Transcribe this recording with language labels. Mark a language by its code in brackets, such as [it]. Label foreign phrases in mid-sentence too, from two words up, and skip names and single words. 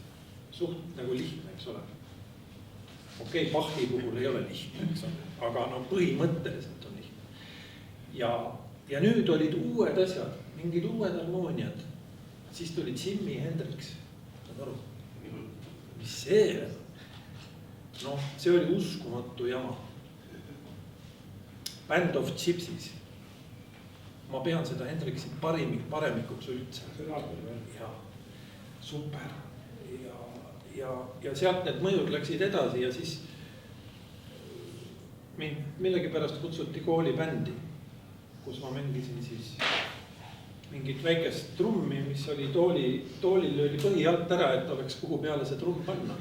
[et] Suht nagu lihtne, eks ole. Okei, Bachi puhul ei ole lihtne, eks ole, aga no põhimõtteliselt on lihtne. Ja nüüd olid uued asjad, mingid uued harmooniad. Siis tuli Jimi Hendrix, saad aru? Mis see? Noh, see oli uskumatu jama. Band of Gypsies. Ma pean seda Hendrixi paremikuks üldse. Ja super. Ja sealt need mõjud läksid edasi ja siis mind millegipärast kutsuti koolibändi, kus ma mängisin siis mingit väikest trummi, mis oli toolil löödi põhi alt ära, et oleks kuhu peale see trumm panna.